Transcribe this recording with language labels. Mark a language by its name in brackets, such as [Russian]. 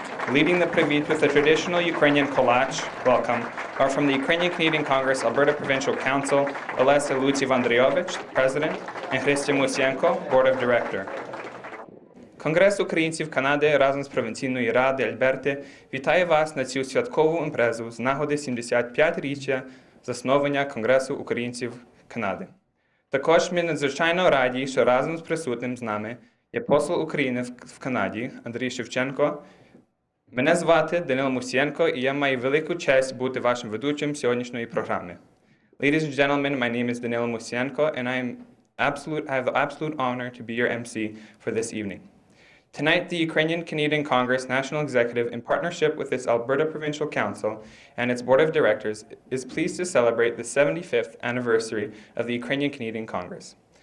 [English] Leading the Privyet with the traditional Ukrainian kolach welcome are from the Ukrainian Canadian Congress Alberta Provincial Council, Olesa Andriovich, President, and Moussienko, Board of Director. [Ukrainian] Конгрес українців Канади разом з Провінційної ради Альберти вітає вас на цю святкову імпрезу з нагоди 75-річчя заснування Конгресу українців Канади. Також ми надзвичайно раді, що разом з присутнім з нами є посол України в Канаді Андрій Шевченко. Мене звати Данило Мoussienko, і я маю велику честь бути вашим ведучим сьогоднішньої програми. [English] Ladies and gentlemen, my name is Danilo Moussienko, and I have the absolute honor to be your MC for this evening. Tonight, the Ukrainian Canadian Congress National Executive, in partnership with its Alberta Provincial Council and its Board of Directors, is pleased to celebrate the 75th anniversary of the Ukrainian Canadian Congress.